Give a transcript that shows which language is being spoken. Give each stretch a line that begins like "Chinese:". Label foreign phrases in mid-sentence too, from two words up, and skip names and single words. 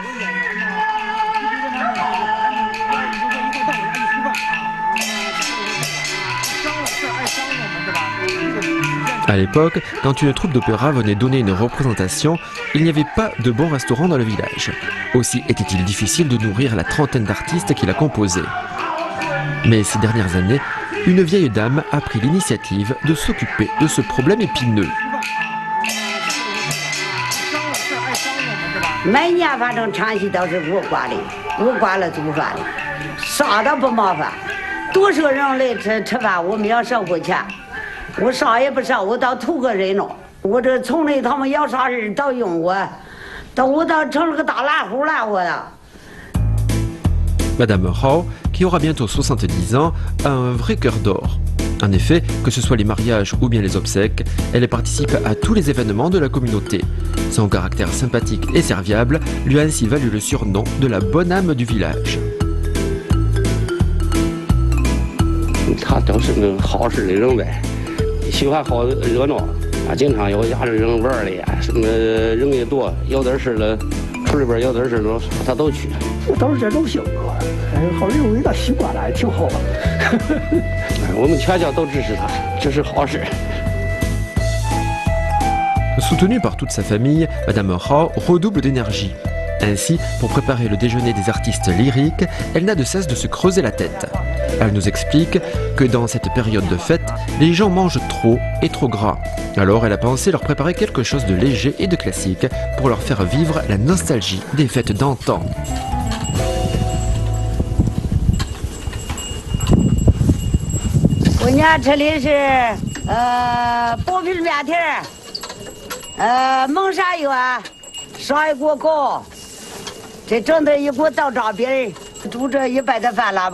French: À l'époque, quand une troupe d'opéra venait donner une représentation, il n'y avait pas de bon restaurant dans le village. Aussi était-il difficile de nourrir la trentaine d'artistes qui la composaient. Mais ces dernières années, une vieille dame a pris l'initiative de s'occuper de ce problème épineux.
Chinese: 每年反正唱戏都是我管了做饭的，啥都不麻烦，多少人来吃饭，我们要收过钱。我啥也不少，我倒图个热闹。我这从来他们要啥事都用我，我倒成了个大懒户了，我的。
French: Madame Hao, qui aura bientôt 70 ans, a un vrai cœur d'or. En effet, que ce soit les mariages ou bien les obsèques, elle participe à tous les événements de la communauté. Son caractère sympathique et serviable lui a ainsi valu le surnom de la bonne âme du village.
Chinese: 他都是那好事的人呗，喜欢好热闹啊，经常有家里人玩的呀，什么人也多，有点事了，村里边有点事了，他都去。都是这种性格，好像有一个习惯了，也挺好的。我们全家都支持他，这是好事。
French: Soutenue par toute sa famille, Madame Rao redouble d'énergie. Ainsi, pour préparer le déjeuner des artistes lyriques, elle n'a de cesse de se creuser la tête. Elle nous explique que dans cette période de fête, les gens mangent trop et trop gras. Alors elle a pensé leur préparer quelque chose de léger et de classique pour leur faire vivre la nostalgie des fêtes d'antan.
Chinese: 这整的一锅倒扎饼，煮这100的饭喇